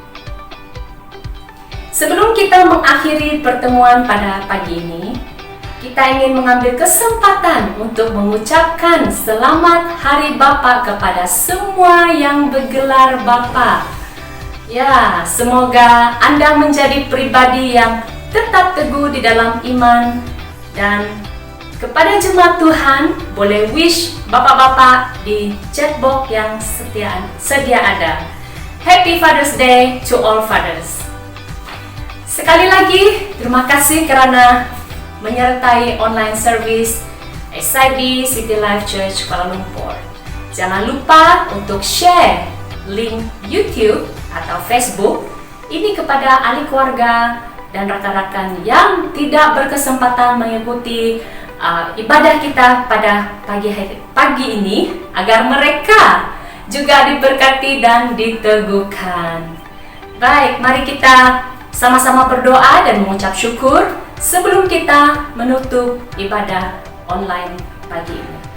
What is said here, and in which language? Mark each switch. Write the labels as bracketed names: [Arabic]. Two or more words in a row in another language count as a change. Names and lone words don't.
[Malay] Sebelum kita mengakhiri pertemuan pada pagi ini, kita ingin mengambil kesempatan untuk mengucapkan selamat Hari Bapa kepada semua yang bergelar Bapa. Ya, semoga Anda menjadi pribadi yang tetap teguh di dalam iman. Dan kepada jemaat Tuhan, boleh wish Bapak-Bapak di chatbox yang sedia ada. [English] Happy Father's Day to all fathers. [Malay] Sekali lagi, terima kasih karena menyertai [English] online service [Malay] SIB City Life Church Kuala Lumpur. Jangan lupa untuk [English] share link [Malay] YouTube atau Facebook ini kepada ahli keluarga dan rakan-rakan yang tidak berkesempatan mengikuti ibadah kita pada pagi ini, agar mereka juga diberkati dan diteguhkan. Baik, mari kita sama-sama berdoa dan mengucap syukur sebelum kita menutup ibadah online pagi ini.